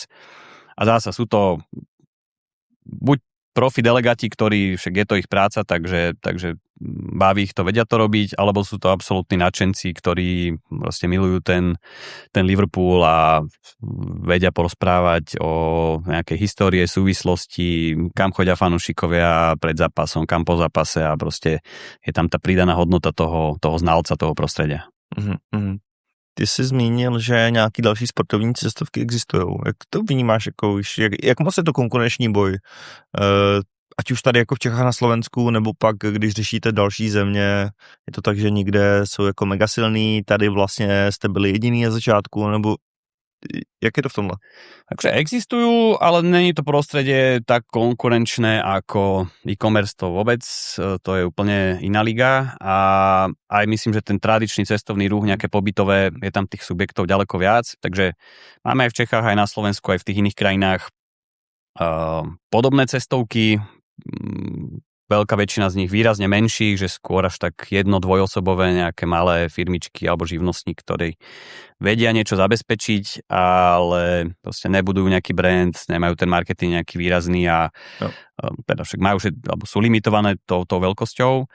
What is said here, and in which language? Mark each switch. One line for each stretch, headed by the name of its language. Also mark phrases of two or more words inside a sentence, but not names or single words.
Slovak: A zasa sú to buď profi delegáti, ktorí, však je to ich práca, takže baví ich to, vedia to robiť, alebo sú to absolútni nadšenci, ktorí proste milujú ten Liverpool a vedia porozprávať o nejakej histórie, súvislosti, kam chodia fanúšikovia pred zápasom, kam po zápase a proste je tam tá pridaná hodnota toho znalca, toho prostredia.
Czech: Ty jsi zmínil, že nějaký další sportovní cestovky existují. Jak to vnímáš, jako, jak moc je to konkurenční boj? Ať už tady jako v Čechách na Slovensku, nebo pak, když řešíte další země, je to tak, že někde jsou jako mega silný, tady vlastně jste byli jediný na začátku, nebo jak je to v tomhle?
Slovak: Takže existujú, ale není to prostredie tak konkurenčné ako e-commerce to vôbec, to je úplne iná liga a aj myslím, že ten tradičný cestovný ruch, nejaké pobytové, je tam tých subjektov ďaleko viac, takže máme aj v Čechách, aj na Slovensku, aj v tých iných krajinách podobné cestovky, veľká väčšina z nich výrazne menších, že skôr až tak dvojosobové nejaké malé firmičky alebo živnostník, ktorí vedia niečo zabezpečiť, ale proste nebudujú nejaký brand, nemajú ten marketing nejaký výrazný a teda však majú, alebo sú limitované tou veľkosťou.